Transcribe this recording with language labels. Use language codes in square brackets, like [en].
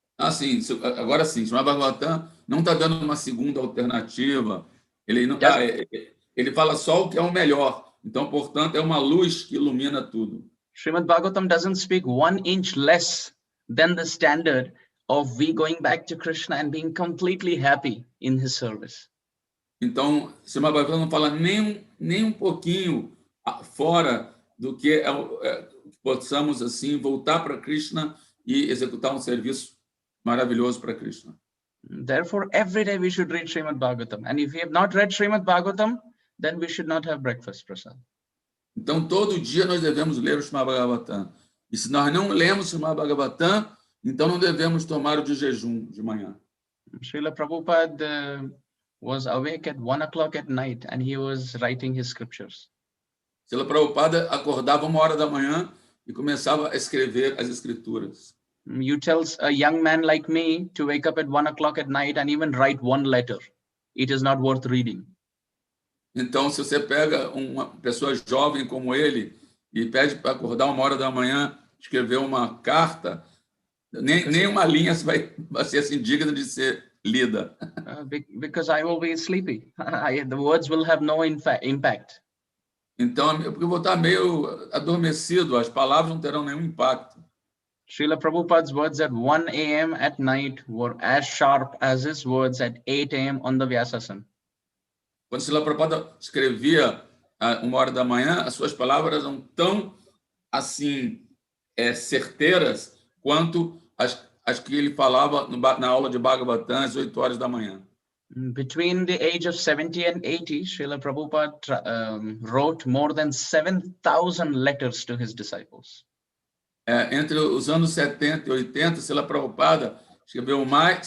[pt] Sim, agora sim, Srimad Bhagavatam não está dando uma segunda alternativa, ele fala só o que é o melhor, então, portanto, é uma luz que ilumina tudo. [en] Srimad Bhagavatam doesn't speak 1 inch less than the standard of we going back to Krishna and being completely happy in his service. [pt] Então, Srimad Bhagavatam não fala nem um pouquinho fora do que possamos assim voltar para Krishna e executar um serviço maravilhoso para Krishna. [en] Therefore, every day we should read Srimad Bhagavatam, and if we have not read Srimad Bhagavatam, then we should not have breakfast, Prasad. [pt] Então, todo dia nós devemos ler o Srimad Bhagavatam. E se nós não lemos o Srimad Bhagavatam, então não devemos tomar o de jejum de manhã. [en] Srila Prabhupada was awake at 1 o'clock at night and he was writing his scriptures. [pt] Srila Prabhupada acordava 1h da manhã e começava a escrever as escrituras. [en] You tell a young man like me to wake up at 1 o'clock at night and even write one letter. It is not worth reading. [pt] Então, se você pega uma pessoa jovem como ele e pede para acordar 1h da manhã, escrever uma carta, nem uma linha vai ser assim digna de ser lida. [en] Because I will be sleepy. The words will have no impact. [pt] Então, porque eu vou estar meio adormecido, as palavras não terão nenhum impacto. [en] Srila Prabhupada's words at 1 a.m. at night were as sharp as his words at 8 a.m. on the Vyasasana. [pt] Quando Srila Prabhupada escrevia 1h da manhã, as suas palavras eram tão assim certeiras quanto as que ele falava na aula de Bhagavatam às 8h da manhã. [en] Between the age of 70 and 80, Srila Prabhupada wrote more than 7,000 letters to his disciples. [pt] Entre os anos 70 e 80, Srila Prabhupada escreveu mais